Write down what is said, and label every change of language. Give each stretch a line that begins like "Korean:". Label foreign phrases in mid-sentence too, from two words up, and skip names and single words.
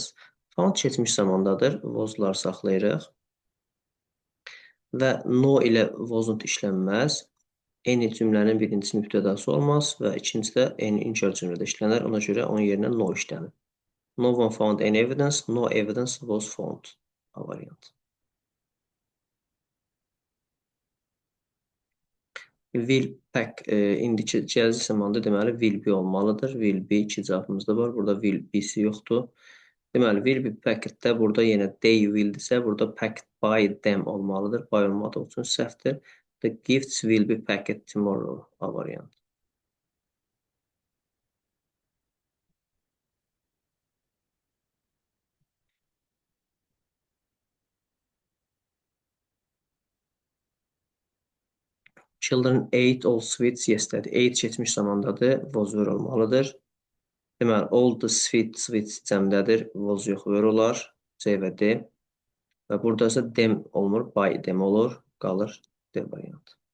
Azerbaijani: Found keçmiş zamandadır. Was-lar saxlayırıq. Və no ilə wasn't işlənməz. Any cümlənin birincisi mübtədası olmaz və ikincisi də any inkar cümlədə işlənər. Ona görə onun yerinə no işlənir.
English: No one found any evidence. No evidence was found.
Azerbaijani: A variantı.
English: Will pack
Azerbaijani: indiki cəzi zamanında deməli
English: will be
Azerbaijani: olmalıdır.
English: Will be
Azerbaijani: iki cavabımız da var. Burada
English: will be-
Azerbaijani: si yoxdur. Deməli
English: will be packed-
Azerbaijani: də burada yenə
English: they will-
Azerbaijani: dirsə, burada
English: packed by them
Azerbaijani: olmalıdır. By olmadığı üçün səhvdir.
English: The gifts will be packed tomorrow.
Azerbaijani: A variantı.
English: Children ate all sweets yesterday.
Azerbaijani: Ate keçmiş zamandadır.
English: Was were
Azerbaijani: olmalıdır. Deməli,
English: all the sweets
Azerbaijani: cəmdədir. Was yox, were olar. C və D. Və burada isə them olmur.
English: By them
Azerbaijani: olur. Qalır D variantı.